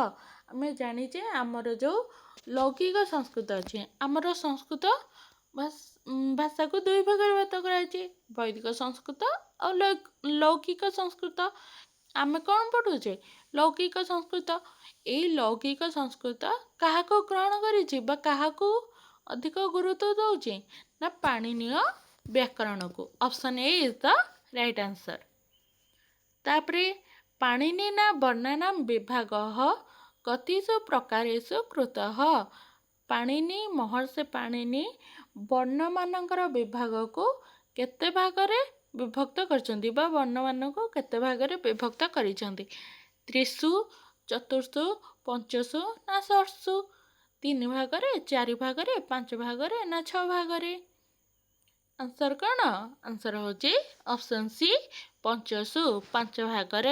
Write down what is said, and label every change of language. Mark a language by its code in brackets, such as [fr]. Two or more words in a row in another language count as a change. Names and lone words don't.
[or] ଆମେ ଜାଣିଛେ ଆମର ଯେଉଁ ଲୌକିକ ସଂସ୍କୃତ ଅଛି, ଆମର ସଂସ୍କୃତ ଭାଷାକୁ ଦୁଇ ଭାଗରେ ଭାଗ କରାଯାଇଛି, ବୈଦିକ ସଂସ୍କୃତ ଆଉ ଲୌକିକ ସଂସ୍କୃତ। ଆମେ କ'ଣ ପଢ଼ୁଛେ? ଲୌକିକ ସଂସ୍କୃତ। ଏଇ ଲୌକିକ ସଂସ୍କୃତ କାହାକୁ ଗ୍ରହଣ କରିଛି ବା କାହାକୁ ଅଧିକ ଗୁରୁତ୍ୱ ଦେଉଛି? ନା ପାଣିନୀୟ [hi] व्याकरण को। [en] option A is the right answer. [sa] तापरे पाणिनिना वर्णानां विभागः कतिषु प्रकारेषु कृतः। [or] पाणिनि महर्षि पाणिनि वर्णमानଙ୍କର ବିଭାଗକୁ କେତେ ଭାଗରେ ବିଭକ୍ତ କରିଛନ୍ତି ବା ବର୍ଣ୍ଣମାନଙ୍କୁ କେତେ ଭାଗରେ ବିଭକ୍ତ କରିଛନ୍ତି? [sa] ତ୍ରିଷୁ, ଚତୁର୍ଷୁ, ପଞ୍ଚଷୁ ନା ଷଷ୍ଠୁ? [or] 3 ଭାଗରେ, 4 ଭାଗରେ, 5 ଭାଗରେ ନା 6 ଭାଗରେ? ଆନ୍ସର କ'ଣ? ଆନ୍ସର ହେଉଛି [en] option C, [or] ପଞ୍ଚଷୁ, 5 ଭାଗରେ।